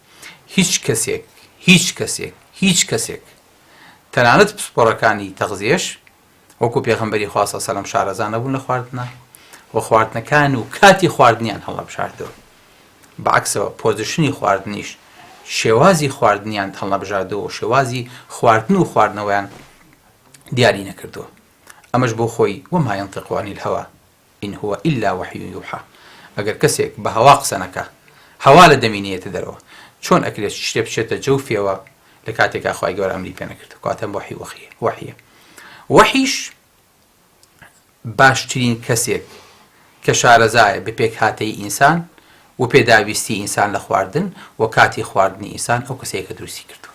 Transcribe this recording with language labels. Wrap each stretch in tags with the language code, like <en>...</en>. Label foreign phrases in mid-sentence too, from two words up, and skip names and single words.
<ckb>هیچ کەسێک تەنانەت پسپۆڕەکانی تەغزیەش وەکو پێغەمبەری خوا</ckb> <ar>صلی الله علیه و سلم</ar> <ckb>شارەزا نەبوون لە خواردنە و خواردنەکان و کاتی خواردنیان هەڵەبژاردەوە. بەعکسەوە پۆزیشنی خواردنیش، شێوازی خواردنیان هەڵەبژاردەوە و شێوازی خواردن و خواردنەوەیان دیاری نەکردووە. ئەمەش بۆ خۆی</ckb> <ar>وما ينطق عن الهوى إن هو إلا وحي يوحى.</ar> <ckb>ئەگەر کەسێک بە هەوا قسە نەکا، هەوا لە دەمینێتە دەرەوە، چۆن ئەکرێت شتێ بچێتە جەوفیەوە لە کاتێکا خی گەورە ئەمری پێ نەکرد. کاتە وحیە. وحیش باشترین کەسێک کە شارەزایە بە پێک هاتەی ئینسان و پێداویستی ئینسان لە خواردن و کاتی خواردنی ئینسان ئەو کەسەیە کە دروستی کردووە.</ckb>